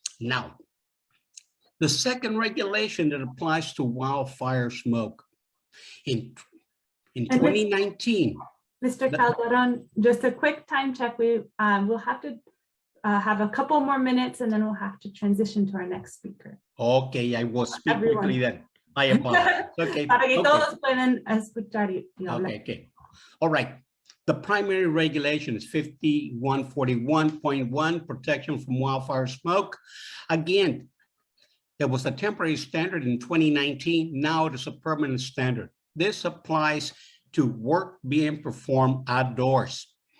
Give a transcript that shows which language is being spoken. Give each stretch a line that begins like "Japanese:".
English: Now, the second regulation that applies to wildfire smoke. In 2019. Mr. Calderon, just a quick time check. We'll have to have a couple more minutes and then we'll have to transition to our next speaker. Okay, I will speak quickly then. I apologize. Okay.
Spanish: Para que todos puedan escuchar y hablar.
English: Okay. All right. The primary regulation is 5141.1, protection from wildfire smoke. Again, there was a temporary standard in 2019. Now it is a permanent standard. This applies to work being performed outdoors.